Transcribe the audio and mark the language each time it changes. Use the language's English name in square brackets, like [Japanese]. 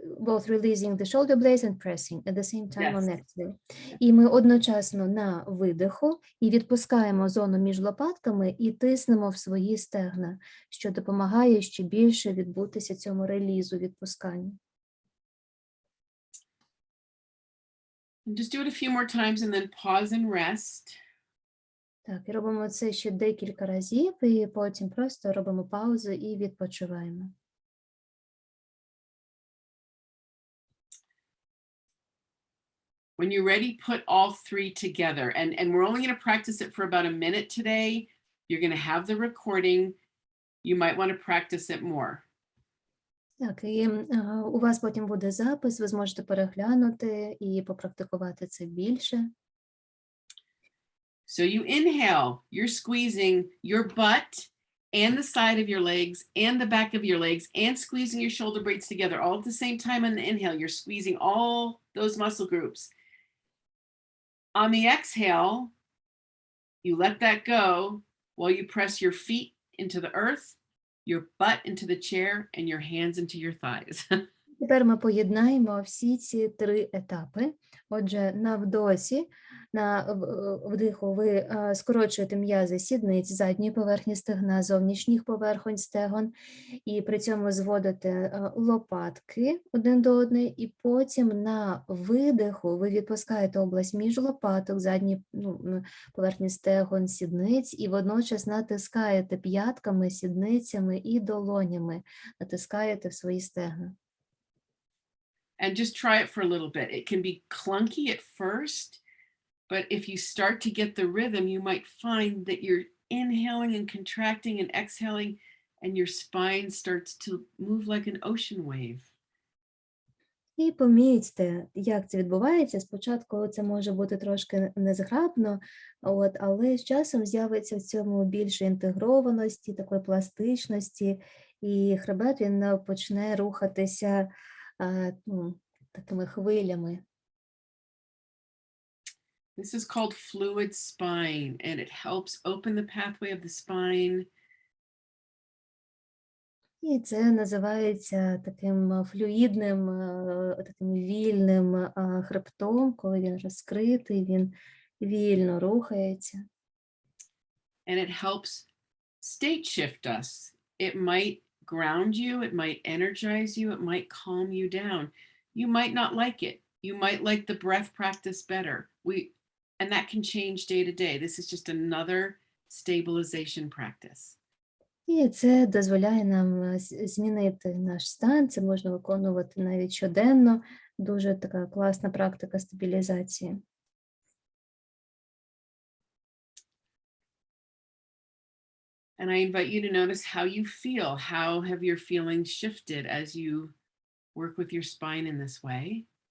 [English] Both releasing the shoulder blades and pressing at the same time on Yes. exhale. [Ukrainian] І ми одночасно на видиху і відпускаємо зону між лопатками і тиснемо в свої стегна, що допомагає ще більше відбутися цьому релізу, відпусканню. [English] Just do it a few more times and then pause and rest. [Ukrainian] Так, і робимо це ще декілька разів, і потім просто робимо паузу і відпочиваємо. [English] When you're ready, put all three together. And we're only going to practice it for about a minute today. You're going to have the recording. You might want to practice it more. [Ukrainian] Так, і у вас потім буде запис, ви зможете переглянути і попрактикувати це більше. [English] So you inhale, you're squeezing your butt and the side of your legs and the back of your legs and squeezing your shoulder blades together all at the same time on the inhale. You're squeezing all those muscle groups. On the exhale, you let that go while you press your feet into the earth, your butt into the chair, and your hands into your thighs. [Ukrainian] Тепер ми поєднаємо всі ці три етапи. Отже, на вдосі, на вдиху ви скорочуєте м'язи сідниць, задньої поверхні стегна, зовнішніх поверхонь стегон, і при цьому зводите лопатки один до одної, і потім на видиху ви відпускаєте область між лопаток, задньої поверхні стегон, сідниць, і водночас натискаєте п'ятками, сідницями і долонями, натискаєте в свої стегна. [English] And just try it for a little bit. It can be clunky at first, but if you start to get the rhythm, you might find that you're inhaling and contracting and exhaling, and your spine starts to move like an ocean wave. [Ukrainian] І помітьте, як це відбувається. Спочатку це може бути трошки незграбно, але з часом з'явиться в цьому більше інтегрованості, такої пластичності, і хребет він почне рухатися такими хвилями. [English] This is called fluid spine, and it helps open the pathway of the spine. [Ukrainian] І це називається таким флюїдним, таким вільним хребтом, коли він розкритий, він вільно рухається. [English] And it helps state shift us. It might ground you, it might energize you, it might calm you down. You might not like it. You might like the breath practice better. And that can change day to day. This is just another stabilization practice. [Ukrainian] І це дозволяє нам змінити наш стан, це можна виконувати навіть щоденно. Дуже така класна практика стабілізації. [English] And I invite you to notice how you feel. How have your feelings shifted as you work with your spine in this way?